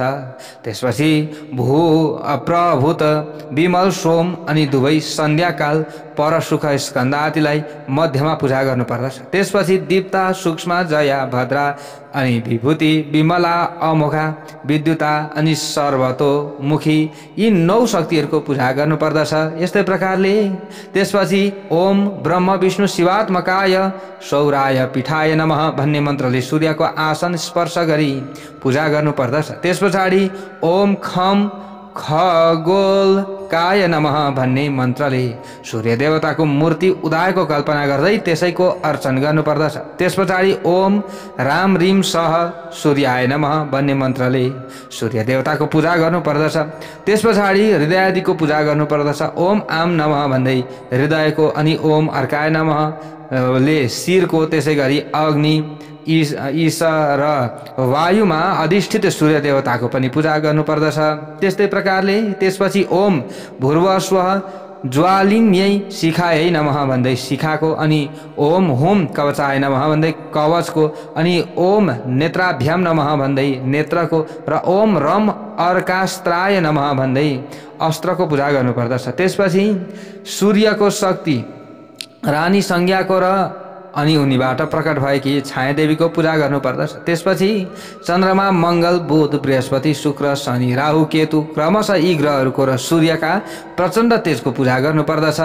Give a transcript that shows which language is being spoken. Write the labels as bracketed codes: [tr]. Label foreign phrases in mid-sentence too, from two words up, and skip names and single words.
[ne] त्यसपछि भू, प्रभूत, विमल, सोम अनि दुवै सन्ध्याकाल, परशुख, स्कन्द आदिलाई मध्यमा पूजा गर्नुपर्दछ। त्यसपछि दीप्ता, सूक्ष्म, जया, भद्रा, अनि विभूति, विमला, अमोघा, विद्युता अनि सर्वतोमुखी यी 9 शक्तिहरूको पूजा गर्नुपर्दछ। यस्तै प्रकारले त्यसपछि [sa] ओम ब्रह्म विष्णु शिवात्मकाय सौराय पीठाय नमः [ne] भन्ने मन्त्रले सूर्यको आसन स्पर्श गरी पूजा गर्नुपर्दछ। त्यस पछाडि [sa] ओम खम खगोलकाय नमः [ne] भन्ने मन्त्रले सूर्य देवताको मूर्ति उदाएको कल्पना गर्दै त्यसैको अर्चन गर्नुपर्दछ। त्यस पछाडि [sa] ओम राम रिम सह सूर्याय नमः [ne] भन्ने मन्त्रले सूर्य देवताको पूजा गर्नुपर्दछ। त्यस पछाडि हृदय आदिको पूजा गर्नुपर्दछ। [sa] ओम आम नमः [ne] भन्दै हृदयको, अनि [sa] ओम अर्काय नमः [ne] ले शिरको, त्यसै गरी अग्नि, ईश र वायुमा अधिष्ठित सूर्य देवताको पनि पूजा गर्नुपर्दछ। त्यस्तै प्रकारले त्यसपछि [sa] ओम भूर्वस्वः ज्वालिन्यै शिखायै नमः [ne] भन्दै शिखाको, अनि [sa] ओम हुम कवचाय नमः [ne] भन्दै कवचको, अनि [sa] ओम नेत्राभ्याम नमः [ne] भन्दै नेत्रको, र [sa] ओम रम अर्कास्त्राय नमः [ne] भन्दै अस्त्रको पूजा गर्नुपर्दछ। त्यसपछि सूर्यको शक्ति रानी संज्ञाको र अनि उनीबाट प्रकट भएकी छायादेवीको पूजा गर्नुपर्दछ। त्यसपछि चन्द्रमा, मङ्गल, बुध, बृहस्पति, शुक्र, शनि, राहु, केतु क्रमशः यी ग्रहहरूको र सूर्यका प्रचण्ड तेजको पूजा गर्नुपर्दछ।